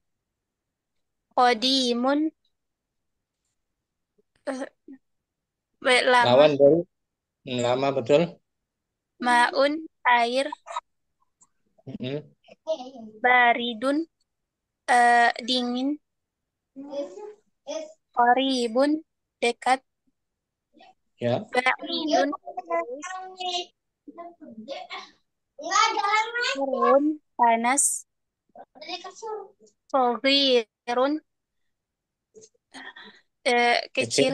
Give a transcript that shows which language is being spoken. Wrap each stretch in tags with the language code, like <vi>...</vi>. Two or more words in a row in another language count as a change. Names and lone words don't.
<id>Qadimun lama. Lawan dari lama, betul. Maun air. Mm-mm. Baridun dingin. Qaribun dekat. Ya.</id> <ar>Ba'idun harun</ar> <id>panas. Soghirun kecil.</id>